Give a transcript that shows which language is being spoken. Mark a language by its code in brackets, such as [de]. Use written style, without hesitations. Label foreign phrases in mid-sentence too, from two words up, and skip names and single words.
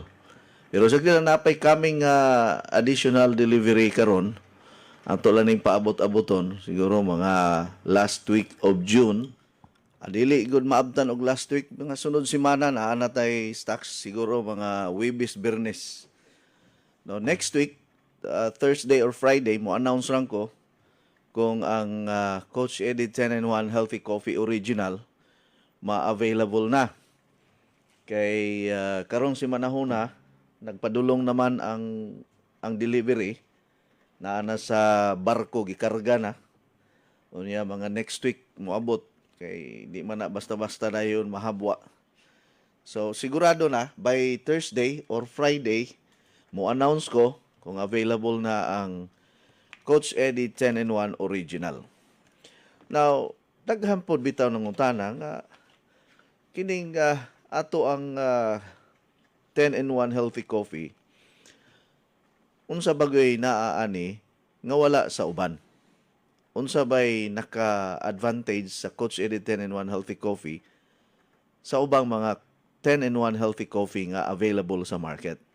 [ceb] Pero sa kila napay kaming [en] additional delivery [ceb] karon, ato lang ning paabot-aboton siguro mga [en] last week of June. [ceb] Dili good maabtan og [en] last week, [ceb] mga sunod semana na natay stocks siguro mga Webes Bernes. No, [en] next week Thursday or Friday [ceb] mo announce lang ko kung ang Coach Eddie 10-in-1 Healthy Coffee Original ma-available na. Kay karong si manahuna nagpadulong naman ang delivery na sa barko gikarga na. Unya mga [en] next week [ceb] moabot kay di man na basta-basta na yun mahabwa. So sigurado na [en] by Thursday or Friday [ceb] mo announce ko kung available na ang Coach Eddie 10-in-1 Original. Now, daghan pod bitaw ng utana nga kining ato ang 10-in-1 Healthy Coffee unsa bagay naaani nga wala sa uban. Unsa bay naka-advantage sa Coach Eddie 10-in-1 Healthy Coffee sa ubang mga 10-in-1 Healthy Coffee nga available sa market.